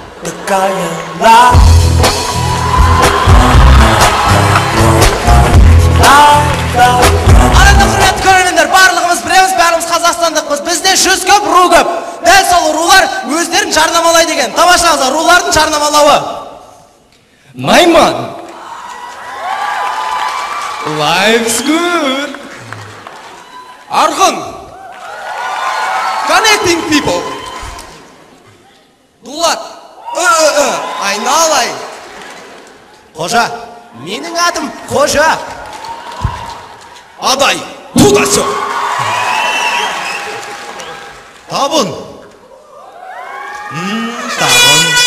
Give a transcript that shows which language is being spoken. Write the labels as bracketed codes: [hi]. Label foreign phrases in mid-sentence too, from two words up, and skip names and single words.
[kk] Арада құрметті көрермендер, барлығымыз біреміз, бәріміз қазақстандықпыз. Бізде 100 көп, ру көп. Дәл сол рулар өздерін жарнамалай деген. Тамашаңыздар, рулардың жарнамалауы. Найман. [en] Life's good. [kk] Арғын. [en] Connecting people. [kk] Дулат. Айналай. Қожа. Менің атым Қожа. Адай. Тудасы. Табын. Табын.